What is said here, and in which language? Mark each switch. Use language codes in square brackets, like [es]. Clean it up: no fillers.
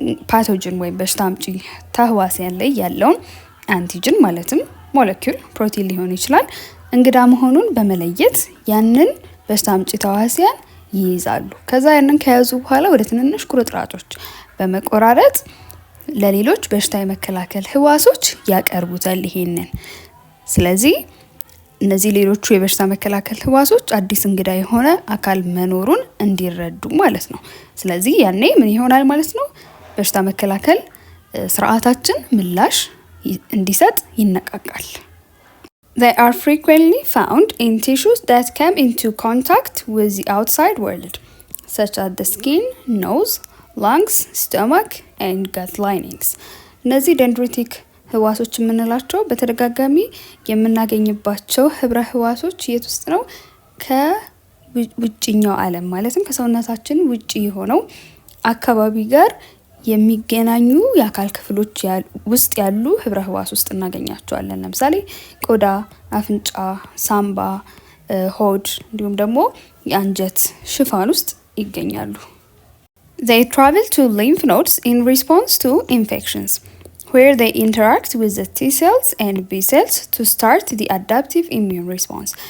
[am] ፓቶጅን ወይም በሽታ አምጪ ተህዋሲያን ላይ ያለውን አንቲጅን ማለትም ሞለኪውል ፕሮቲን ሊሆን ይችላል እንግዳ መሆኑን በመለየት ያንን በሽታ አምጪ ተህዋሲያን ይይዛሉ። ከዛ ያንን ከያዙ በኋላ ወደ ትንንሽ ቁርጥራጮች በመቆራረጥ ለሌሎች በሽታ የመከላከል ህዋሶች ያቀርቡታል ይሄንን። ስለዚህ እነዚህ ሌሎቹ የበሽታ መከላከል ህዋሶች አዲስ እንግዳ የሆነ አካል መኖሩን እንዲረዱ ማለት ነው። ስለዚህ ያኔ ምን ይሆናል ማለት ነው? በሽታ መከላከል ስርዓታችን ምላሽ እንዲሰጥ ይነቃቃል። [en] They are frequently found in tissues that come into contact with the outside world, such as the skin, nose, lungs, stomach, and gut linings. [am] እነዚህ ደንድሪቲክ ህዋሶች የምንላቸው በተደጋጋሚ የምናገኝባቸው ህብረ ህዋሶች የት ውስጥ ነው? ከውጭኛው ዓለም ማለትም ከሰውነታችን ውጪ የሆነው አካባቢ ጋር የሚገናኙ የአካል ክፍሎች ውስጥ ያሉ ህብረ ህዋስ ውስጥ እናገኛቸዋለን። ለምሳሌ ቆዳ፣ አፍንጫ፣ ሳምባ፣ ሆድ እንዲሁም ደግሞ የአንጀት ሽፋን ውስጥ ይገኛሉ። [en] They travel to lymph nodes in response to infections, where they interact with the T cells and B cells to start the adaptive immune response.